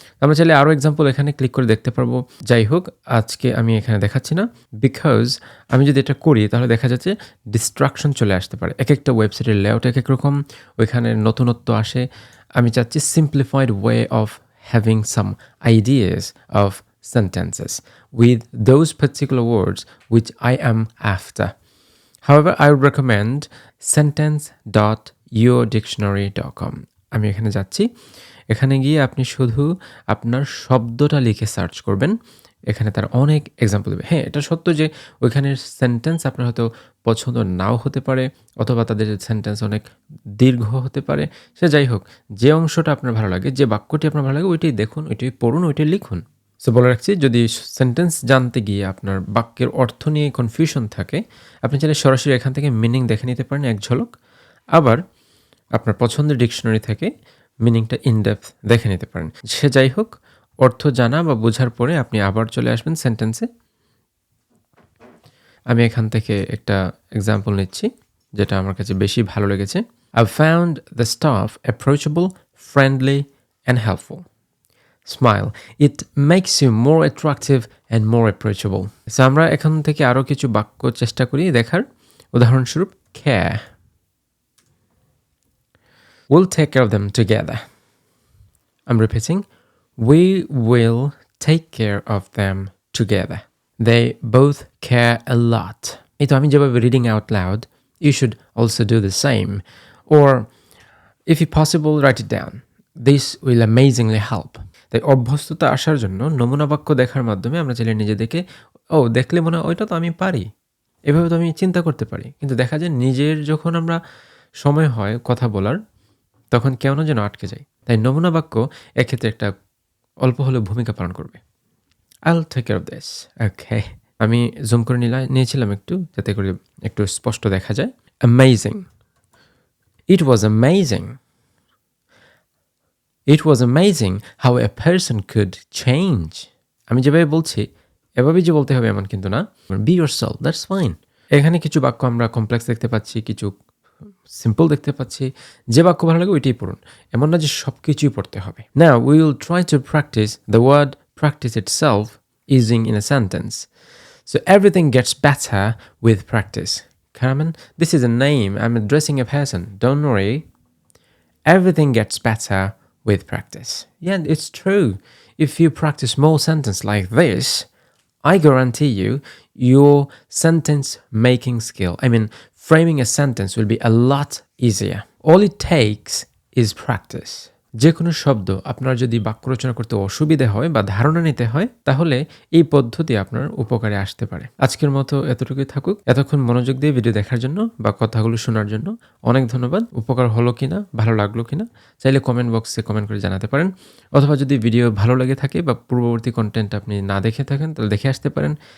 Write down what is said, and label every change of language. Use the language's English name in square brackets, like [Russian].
[Bangla] আমরা চাইলে আরও এক্সাম্পল এখানে ক্লিক করে দেখতে পারবো। যাই হোক, আজকে আমি এখানে দেখাচ্ছি না, বিকজ আমি যদি এটা করি তাহলে দেখা যাচ্ছে ডিস্ট্রাকশন চলে আসতে পারে। এক একটা ওয়েবসাইটের লেআউট এক এক রকম, ওইখানে নতুনত্ব আসে। আমি চাচ্ছি [English] Simplified way of having some ideas of sentences with those particular words which I am after. However, I would recommend sentence.yourdictionary.com. [Bangla] আমি এখানে যাচ্ছি, এখানে গিয়ে আপনি শুধু আপনার শব্দটা লিখে সার্চ করবেন, এখানে তার অনেক এক্সাম্পল দেবে। হ্যাঁ, এটা সত্য যে ওইখানের সেন্টেন্স আপনার হয়তো পছন্দ নাও হতে পারে, অথবা তাদের সেন্টেন্স অনেক দীর্ঘ হতে পারে। সে যাই হোক, যে অংশটা আপনার ভালো লাগে, যে বাক্যটি আপনার ভালো লাগে, ওইটাই দেখুন, ওইটাই পড়ুন, ওইটাই লিখুন। সো বলে রাখছি, যদি সেন্টেন্স জানতে গিয়ে আপনার বাক্যের অর্থ নিয়ে কনফিউশন থাকে, আপনি চাইলে সরাসরি এখান থেকে মিনিং দেখে নিতে পারেন এক ঝলক। আবার আপনার পছন্দের ডিকশনারি থেকে মিনিংটা ইনডেপথ দেখে নিতে পারেন। সে যাই হোক, অর্থ জানা বা বোঝার পরে আপনি আবার চলে আসবেন সেন্টেন্সে। আমি এখান থেকে একটা এক্সাম্পল নিচ্ছি যেটা আমার কাছে বেশি ভালো লেগেছে। [English] I've found the staff approachable, friendly and helpful. Smile. It makes you more attractive and more approachable. [Bangla] So আমরা এখান থেকে আরও কিছু বাক্য চেষ্টা করি দেখার। উদাহরণস্বরূপ, care. [English] We'll take care of them together. I'm repeating. We will take care of them together. They both care a lot. [Bangla] এই তো আমি যেভাবে [English] reading out loud, you should also do the same. Or, if possible, write it down. This will amazingly help. [Bangla] তাই অভ্যস্ততা আসার জন্য নমুনা বাক্য দেখার মাধ্যমে আমরা চাইলে নিজেদেরকে, দেখলে মনে হয় ওইটা তো আমি পারি, এভাবে তো আমি চিন্তা করতে পারি। কিন্তু দেখা যায় নিজের যখন আমরা সময় হয় কথা বলার, তখন কেন যেন আটকে যাই। তাই নমুনা বাক্য এক্ষেত্রে একটা অল্প হলেও ভূমিকা পালন করবে। [English] I'll take care of this. Okay. [Bangla] আমি জুম করে নিয়েছিলাম একটু, যাতে করে একটু স্পষ্ট দেখা যায়। [English] Amazing. It was amazing. It was amazing how a person could change. [Bangla] আমি যেভাবে বলছি এভাবেই যে বলতে হবে এমন কিন্তু না। [English] Be yourself, that's fine. [Bangla] এখানে কিছু বাক্য আমরা কমপ্লেক্স দেখতে পাচ্ছি, কিছু সিম্পল দেখতে পাচ্ছি। যে বাক্য ভালো লাগে ওইটাই পড়ুন, এমন না যে সব কিছুই পড়তে হবে। [English] Now we will try to practice the word practice itself using in a sentence. So everything gets better with practice. Carmen, this is a name. I'm addressing a person. Don't worry. Everything gets better with practice. Yeah, it's true. If you practice more sentences like this, I guarantee you, your sentence making skill, I mean, framing a sentence will be a lot easier. All it takes is practice. [Bangla] যে কোনো শব্দ আপনার যদি বাক্য রচনা করতে অসুবিধা হয় বা ধারণা নিতে হয়, তাহলে এই পদ্ধতি আপনার উপকারে আসতে পারে। আজকের মতো এতটুকুই থাকুক। এতক্ষণ মনোযোগ দিয়ে ভিডিও দেখার জন্য বা কথাগুলো শোনার জন্য অনেক ধন্যবাদ। উপকার হলো কিনা, ভালো লাগলো কিনা চাইলে কমেন্ট বক্সে কমেন্ট করে জানাতে পারেন, অথবা যদি ভিডিও ভালো লেগে থাকে বা পূর্ববর্তী কন্টেন্ট আপনি না দেখে থাকেন তাহলে দেখে আসতে পারেন।